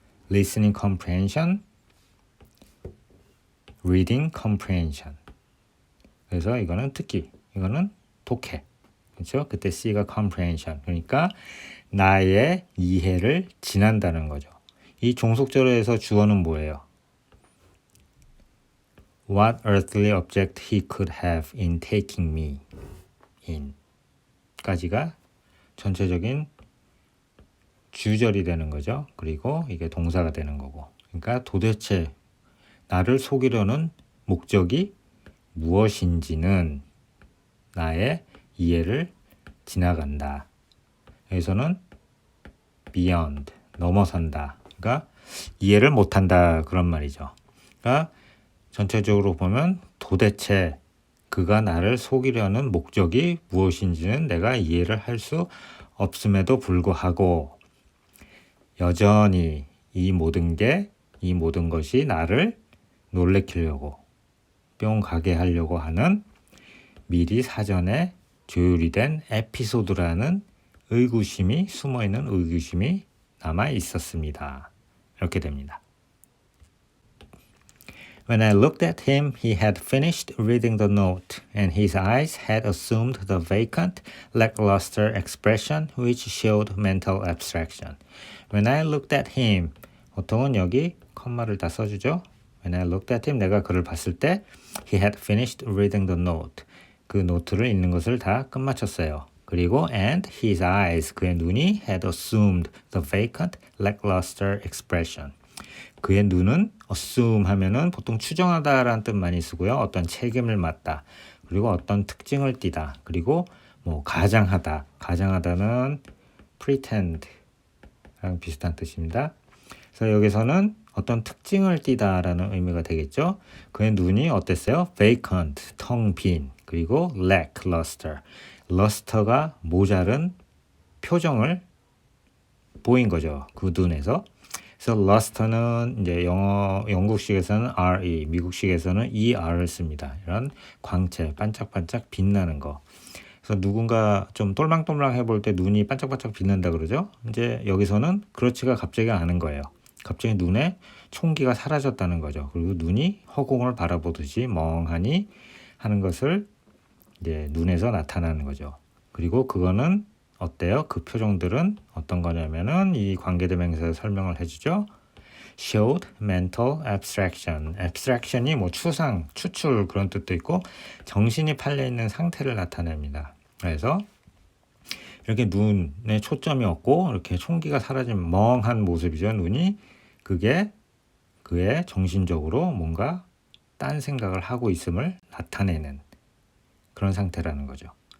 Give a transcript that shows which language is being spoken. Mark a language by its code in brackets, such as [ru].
[en] listening comprehension, reading comprehension. [ko] 그래서 이거는 듣기, 이거는 독해. 그렇죠? 그때 C가 comprehension. 그러니까 나의 이해를 지난다는 거죠. 이 종속절에서 주어는 뭐예요? [en] What earthly object he could have in taking me in [ko] 까지가 전체적인 주절이 되는 거죠. 그리고 이게 동사가 되는 거고. 그러니까 도대체 나를 속이려는 목적이 무엇인지는 나의 이해를 지나간다. 여기서는 beyond, 넘어선다. 그러니까 이해를 못한다 그런 말이죠. 그러니까 전체적으로 보면 도대체 그가 나를 속이려는 목적이 무엇인지는 내가 이해를 할 수 없음에도 불구하고 여전히 이 모든 것이 나를 놀래키려고 뿅 가게 하려고 하는 미리 사전에 조율이 된 에피소드라는 의구심이 숨어있는 의구심이 남아 있었습니다. 이렇게 됩니다. [en] When I looked at him, he had finished reading the note, and his eyes had assumed the vacant, lackluster expression which showed mental abstraction. When I looked at him, [ko] 보통은 여기 컴마를 다 써주죠. [en] When I looked at him, [ko] 내가 그를 봤을 때 [en] he had finished reading the note. [ko] 그 노트를 읽는 것을 다 끝마쳤어요. 그리고 [en] and his eyes, [ko] 그의 눈이 [en] had assumed the vacant, lackluster expression. [ko] 그의 눈은 assume 하면은 보통 추정하다라는 뜻 많이 쓰고요. 어떤 책임을 맡다. 그리고 어떤 특징을 띠다. 그리고 뭐 가장하다. 가장하다는 pretend랑 비슷한 뜻입니다. 그래서 여기서는 어떤 특징을 띠다라는 의미가 되겠죠. 그의 눈이 어땠어요? vacant, 텅 빈. 그리고 lackluster. luster가 모자른 표정을 보인 거죠. 그 눈에서. 그래서 luster는 이제 영국식에서는 RE, 미국식에서는 ER을 씁니다. 이런 광채, 반짝반짝 빛나는 거. 그래서 누군가 좀 똘망똘망 해볼 때 눈이 반짝반짝 빛난다 그러죠. 이제 여기서는 그렇지가 갑자기 않은 거예요. 갑자기 눈에 총기가 사라졌다는 거죠. 그리고 눈이 허공을 바라보듯이 멍하니 하는 것을 이제 눈에서 나타나는 거죠. 그리고 그거는 어때요? 그 표정들은 어떤 거냐면은 이 관계대명사에서 설명을 해주죠. [en] showed mental abstraction. [ko] abstraction이 뭐 추상, 추출 그런 뜻도 있고 정신이 팔려 있는 상태를 나타냅니다. 그래서 이렇게 눈에 초점이 없고 이렇게 총기가 사라진 멍한 모습이죠. 눈이 그게 그의 정신적으로 뭔가 딴 생각을 하고 있음을 나타내는 그런 상태라는 거죠.